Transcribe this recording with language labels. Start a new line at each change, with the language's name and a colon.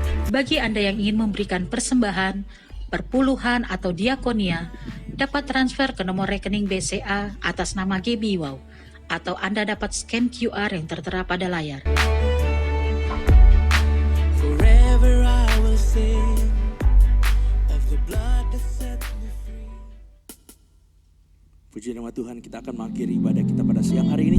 Indonesian: Bagi Anda yang ingin memberikan persembahan, perpuluhan atau diakonia, dapat transfer ke nomor rekening BCA atas nama GBI Wow, atau Anda dapat scan QR yang tertera pada layar.
English: Forever I will sing of the blood that set me free.
Indonesian: Puji nama Tuhan, kita akan mengakhiri ibadah kita pada siang hari ini.